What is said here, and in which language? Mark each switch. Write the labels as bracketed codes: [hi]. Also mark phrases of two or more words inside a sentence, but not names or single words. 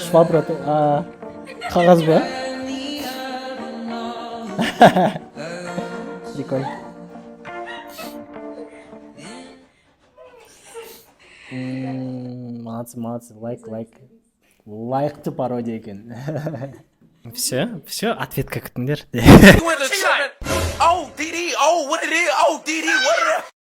[kk] Швабра қағаз ба? Прикольно. Молодцы, лайықты пародия екен. [ru] Все, ответка күтіңдер. [en] Oh, DD, oh, what it is? Oh, DD, what it is?